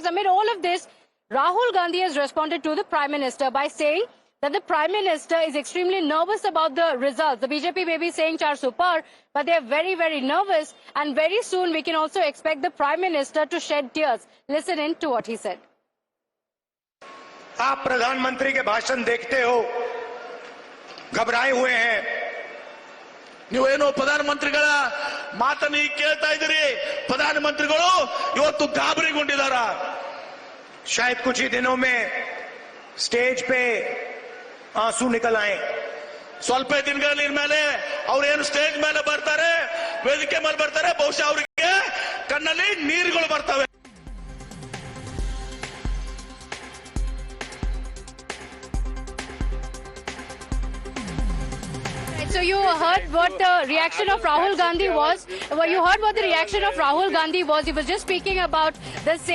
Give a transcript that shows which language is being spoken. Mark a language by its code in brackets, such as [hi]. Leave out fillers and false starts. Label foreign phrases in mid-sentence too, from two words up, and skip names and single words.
[en] Amid all of this, Rahul Gandhi has responded to the Prime Minister by saying that the Prime Minister is extremely nervous about the results. The BJP may be saying 400 par, but they are very, very nervous. And very soon we can also expect the Prime Minister to shed tears. Listen in to what he said. [hi] आप प्रधानमंत्री के भाषण देखते हो, घबराए हुए हैं. [kn] ನೀವೇನು ಪ್ರಧಾನಮಂತ್ರಿಗಳ ಮಾತನ್ನು ಕೇಳ್ತಾ ಇದ್ದೀರಿ. ಪ್ರಧಾನಮಂತ್ರಿಗಳು ಇವತ್ತು ಗಾಬರಿಗೊಂಡಿದ್ದಾರ. [hi] शायद कुछ ही दिनों में स्टेज पे आंसू निकल आए. [kn] ಸ್ವಲ್ಪ ದಿನಗಳ ಮೇಲೆ ಅವ್ರೇನು ಸ್ಟೇಜ್ ಮೇಲೆ ಬರ್ತಾರೆ, ವೇದಿಕೆ ಮೇಲೆ ಬರ್ತಾರೆ, ಬಹುಶಃ ಅವರಿಗೆ ಕಣ್ಣಲ್ಲಿ ನೀರುಗಳು ಬರ್ತವೆ. [en] So you heard what the reaction of Rahul Gandhi was. Well, you heard what the reaction of Rahul Gandhi was. He was just speaking about the same.